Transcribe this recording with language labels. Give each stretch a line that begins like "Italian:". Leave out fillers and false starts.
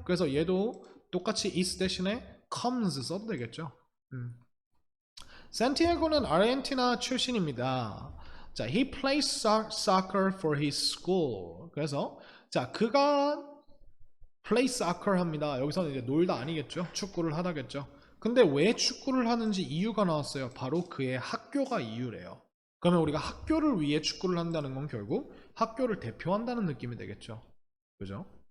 Korean: 그래서 얘도 똑같이 is 대신에 comes 써도 되겠죠. 산티아고는 아르헨티나 출신입니다.
English: 자, he plays soccer for his school.
Korean: 그래서 자, 그가
English: play soccer
Korean: 합니다. 여기서는 이제 놀다 아니겠죠. 축구를 하다겠죠. 근데 왜 축구를 하는지 이유가 나왔어요. 바로 그의 학교가 이유래요. 그러면 우리가 학교를 위해 축구를 한다는 건 결국 학교를 대표한다는 느낌이 되겠죠. 그죠?